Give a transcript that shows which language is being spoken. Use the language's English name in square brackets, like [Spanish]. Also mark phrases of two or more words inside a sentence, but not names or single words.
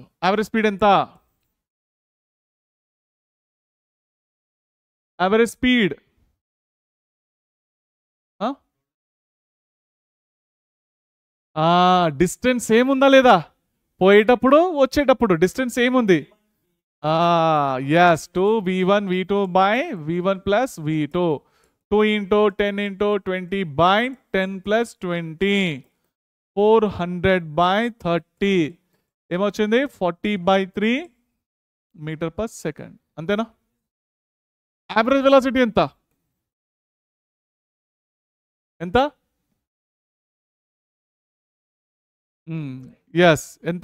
[English] average speed ఎంత? average speed distance same [Telugu] ఉందా లేదా? పోయేటప్పుడు వచ్చేటప్పుడు [English] distance same [Telugu] ఉంది. [English] ఎస్, 2v1 v2 బై v1 ప్లస్ v2, 2 into 10 into 20 by 10 plus 20, 400 by 30 ఏమొచ్చింది? 40/3 meter per second. అంతేనా? average velocity [Telugu] ఎంత? ఎంత? ఎస్, ఎంత?